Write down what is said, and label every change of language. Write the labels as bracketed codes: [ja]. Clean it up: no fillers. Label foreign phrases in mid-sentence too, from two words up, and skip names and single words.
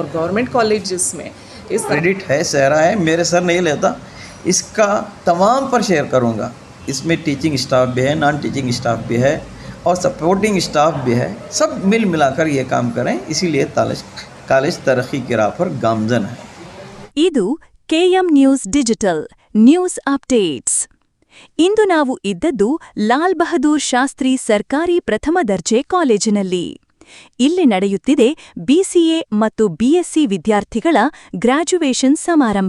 [ur] اور [en] government colleges [ur] میں اس کریڈٹ ہے، سہرا ہے، میرے سر نہیں لیتا، اس کا تمام پر شیئر کروں گا. اس میں [en] teaching staff [ur] بھی ہے, [en] non teaching staff [ur] بھی ہے اور [en] supporting staff [ur] بھی ہے. سب مل ملا کر یہ کام کریں، اسی لیے کالج ترقی کی راہ پر گامزن ہے. [kn] ಇದು ಕೆಎಂ ನ್ಯೂಸ್ [en] digital news updates. [kn] ಇಂದು ನಾವು ಇದ್ದದ್ದು ಲಾಲ್ ಬಹದ್ದೂರ್ ಶಾಸ್ತ್ರಿ ಸರ್ಕಾರಿ ಪ್ರಥಮ ದರ್ಜೆ ಕಾಲೇಜಿನಲ್ಲಿ. ಇಲ್ಲಿ ನಡೆಯುತ್ತಿದೆ ಬಿಸಿಎ ಮತ್ತು ಬಿಎಸ್ಸಿ ವಿದ್ಯಾರ್ಥಿಗಳ ಗ್ರಾಜ್ಯುಯೇಷನ್ ಸಮಾರಂಭ.